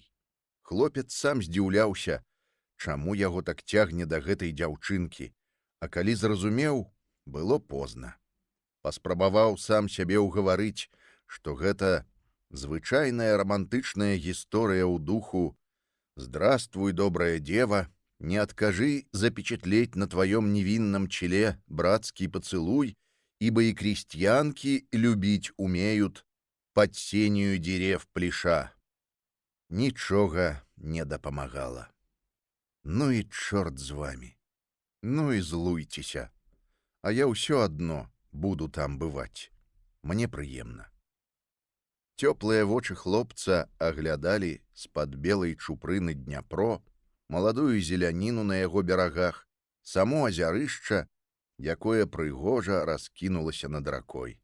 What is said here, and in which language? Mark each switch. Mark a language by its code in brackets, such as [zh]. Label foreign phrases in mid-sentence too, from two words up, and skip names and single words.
[be] Хлопец сам здзіўляўся, чаму яго так цягне да гэтай дзяўчынкі, а калі зразумеў, было позна. Паспрабаваў сам сябе ўгаварыць, што гэта звычайная рамантычная гісторыя ў духу [ru] «Здравствуй, добрая дева, не откажи запечатлеть на твоем невинном челе братский поцелуй, ибо и крестьянки любить умеют под сенью дерев плеша». [be] Нічога не дапамагала. Ну і чорт з вами. Ну і злуйцеся. А я ўсё адно буду там бываць. Мне прыемна. Цёплыя вочы хлопца аглядалі з-пад белай чупрыны Дняпро, маладую зеляніну на яго берагах, само азярышча, якое прыгожа раскінулася над ракой.